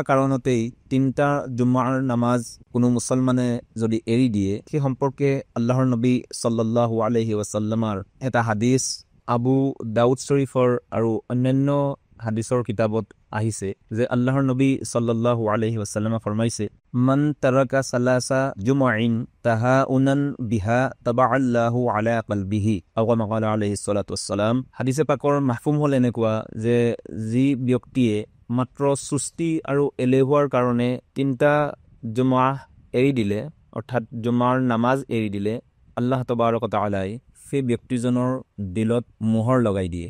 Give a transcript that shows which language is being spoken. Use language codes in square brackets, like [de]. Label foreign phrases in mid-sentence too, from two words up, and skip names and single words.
[as] কাৰণতেই 3টা জুমাৰ নামাজ কোনো মুছলমানে যদি এৰি দিয়ে, সেই সম্পৰ্কে আল্লাহৰ নবী [ar] صلى الله عليه وسلم [as] এটা হাদিছ আবু দাউদ শৰীফৰ আৰু অন্যান্য হাদিছৰ কিতাবত আহিছে যে আল্লাহৰ নবী [ar] صلى الله عليه وسلم [as] ফৰমাইছে, [ar] من ترك ثلاث جمع تهاونا بها طبع الله على قلبه أو كما قال عليه الصلاة والسلام. [as] হাদিছে পাকৰ মাহফুম হ'ল এনেকুৱা যে যি ব্যক্তিয়ে মাত্ৰ সুস্তি আৰু এলেহুৱাৰ কাৰণে 3টা জুমা এৰি দিলে, অৰ্থাৎ জুমাৰ নামাজ এৰি দিলে, আল্লাহ [ar] تبارك تعالى [as] সেই ব্যক্তিজনৰ দিলত মোহৰ লগাই দিয়ে।